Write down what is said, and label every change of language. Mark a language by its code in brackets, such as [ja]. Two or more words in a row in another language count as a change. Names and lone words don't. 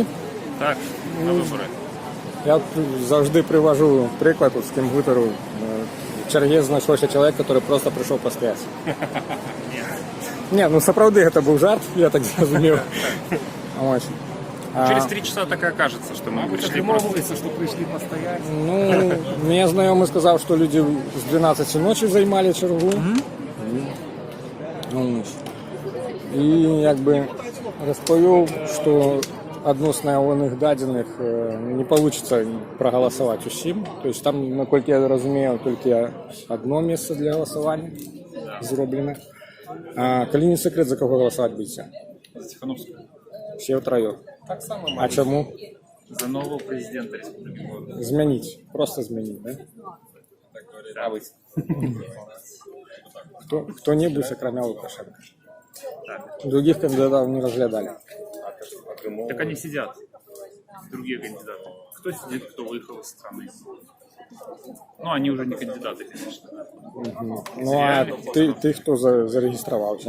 [ru] Так, на выборы. [uk] Я завжди привожу приклад, от з ким виперу. В чергі знайшовся чоловік, який просто прийшов постояти. Ні, ну справді це був жарт, я так зрозумів. Ось. [ru] Через 3 часа так и окажется, что мы пришли просто... что пришли постоять. [uk] Ну, мені знайомий сказав, що люди з 12 ночі займали чергу. Ось. І якби розповів, що відносно оних дадених не вийде проголосувати усім. Тобто там, наскільки я розумію, тільки одне місце для голосування зроблено. А коли не секрет, за кого голосувати будете? [ru] За Тихановскую. [uk] Всі втроєм. Так само. А чому? [ru] За нового президента республики. [uk] Змінить. Просто змінить, да? [ru] А вы? [uk] Хто-небудь, окромя Лукашенка. [ru] Других кандидатов не разглядали. Так они сидят, другие кандидаты. Кто сидит, кто выехал из страны. Ну, они уже не кандидаты, конечно. Ну, а ты кто зарегистрировался?